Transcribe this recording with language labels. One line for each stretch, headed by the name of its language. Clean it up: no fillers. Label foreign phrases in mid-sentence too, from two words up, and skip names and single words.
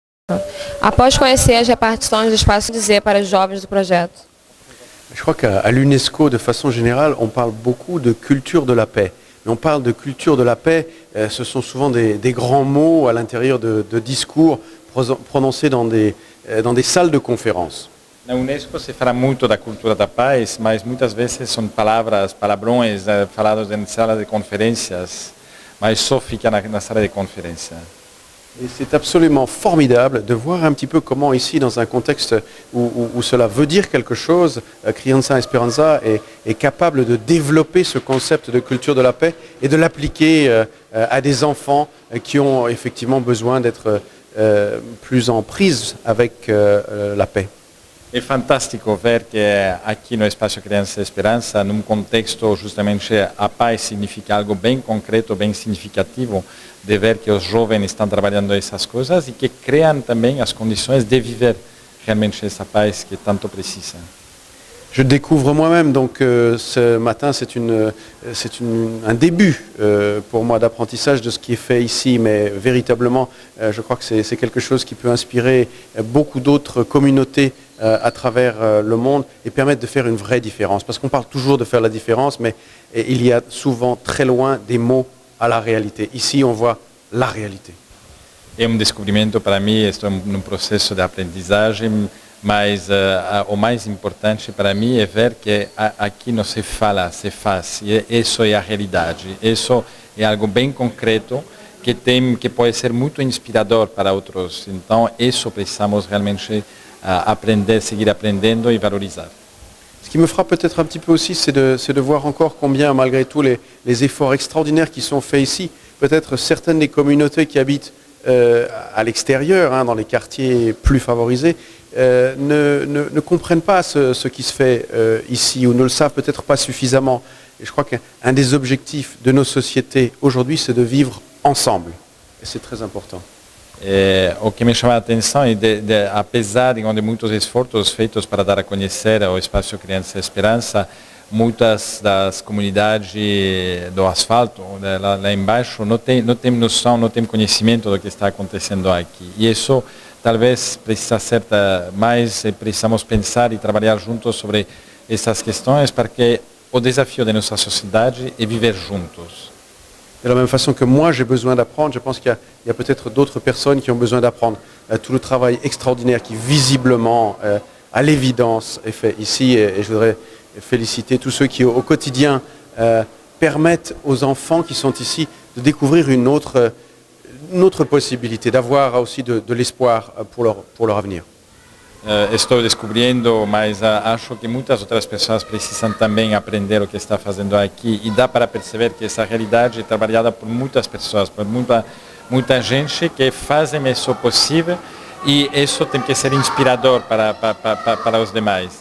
Portuguese: Após conhecer as repartições do espaço dizer para os jovens do projeto.
French: Je crois qu'à l'UNESCO, de façon générale, on parle beaucoup de culture de la paix. Mais on parle de culture de la paix, ce sont souvent des grands mots à l'intérieur de discours prononcés dans des salles de conférence.
Portuguese: Na Unesco se fala muito da cultura da paz, mas muitas vezes são palavrões falados em salas de conferências, mas só fica na sala de conferência.
French: Et c'est absolument formidable de voir un petit peu comment ici, dans un contexte où cela veut dire quelque chose, Criança Esperança est capable de développer ce concept de culture de la paix et de l'appliquer à des enfants qui ont effectivement besoin d'être plus en prise avec la paix.
Portuguese: É fantástico ver que aqui no Espaço Criança Esperança, num contexto justamente a paz significa algo bem concreto, bem significativo, de ver que os jovens estão trabalhando essas coisas e que criam também as condições de viver realmente essa paz que tanto precisa.
French: Je découvre moi-même, donc ce matin c'est un début pour moi d'apprentissage de ce qui est fait ici, mais véritablement je crois que c'est quelque chose qui peut inspirer beaucoup d'autres communautés à travers le monde et permettre de faire une vraie différence. Parce qu'on parle toujours de faire la différence, mais il y a souvent très loin des mots à la réalité. Ici on voit la réalité.
Portuguese: É descobrimento para mim, estou num processo de aprendizagem, mas o mais importante para mim é ver que aqui não se fala, se faz. E isso é a realidade. Isso é algo bem concreto que pode ser muito inspirador para outros. Então, isso precisamos realmente aprender, seguir aprendendo et valorisar.
French: Ce qui me frappe peut-être un petit peu aussi, c'est de voir encore combien, malgré tous les efforts extraordinaires qui sont faits ici, peut-être certaines des communautés qui habitent à l'extérieur, dans les quartiers plus favorisés, ne comprennent pas ce qui se fait ici ou ne le savent peut-être pas suffisamment. Et je crois qu'un des objectifs de nos sociétés aujourd'hui, c'est de vivre ensemble. Et c'est très important.
Portuguese: O que me chama a atenção é apesar de muitos esforços feitos para dar a conhecer o Espaço Criança Esperança, muitas das comunidades do asfalto, lá embaixo, não tem noção, não tem conhecimento do que está acontecendo aqui. E isso talvez precisa ser mais, precisamos pensar e trabalhar juntos sobre essas questões, porque o desafio de nossa sociedade é viver juntos.
French: De la même façon que moi j'ai besoin d'apprendre, je pense qu'il y a peut-être d'autres personnes qui ont besoin d'apprendre tout le travail extraordinaire qui visiblement, à l'évidence, est fait ici. Et je voudrais féliciter tous ceux qui au quotidien permettent aux enfants qui sont ici de découvrir une autre possibilité, d'avoir aussi de l'espoir pour leur avenir.
Portuguese: Estou descobrindo, mas acho que muitas outras pessoas precisam também aprender o que está fazendo aqui e dá para perceber que essa realidade é trabalhada por muitas pessoas, por muita gente que fazem isso possível e isso tem que ser inspirador para os demais.